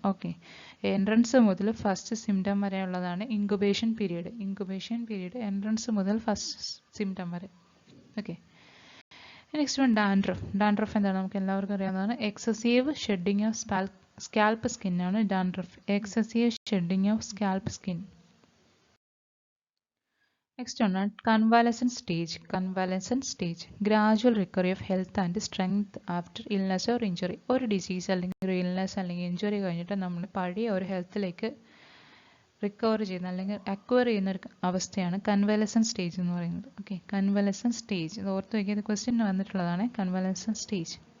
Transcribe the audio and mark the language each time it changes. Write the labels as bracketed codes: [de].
[ml] Okay, entrance മുതൽ first symptom വരെയുള്ളതാണ് incubation period. Incubation period entrance മുതൽ first symptom വരെ. Okay, next one dandruff. Dandruff എന്താണ് നമുക്ക് എല്ലാവർക്കും അറിയാവുന്നതാണ്. [en] Excessive shedding of scalp skin ആണ് dandruff. Excessive shedding of scalp skin. Next one, convalescent stage. Convalescent stage, gradual recovery of health and strength after illness or injury. [ml] ഒരു disease അല്ലെങ്കിൽ ഒരു illness അല്ലെങ്കിൽ injury കഴിഞ്ഞിട്ട് നമ്മൾ പഴയ ഒരു ഹെൽത്തിലേക്ക് റിക്കവർ ചെയ്യുന്ന അല്ലെങ്കിൽ അക്വയർ ചെയ്യുന്ന ഒരു അവസ്ഥയാണ് കൺവാലസൻറ്റ് സ്റ്റേജ് എന്ന് പറയുന്നത്. ഓക്കെ, കൺവാലസൻറ്റ് സ്റ്റേജ് ഇത് ഓർത്ത് വയ്ക്കുക, ക്വസ്റ്റ്യൻ വന്നിട്ടുള്ളതാണ് കൺവാലസൻറ്റ് സ്റ്റേജ്.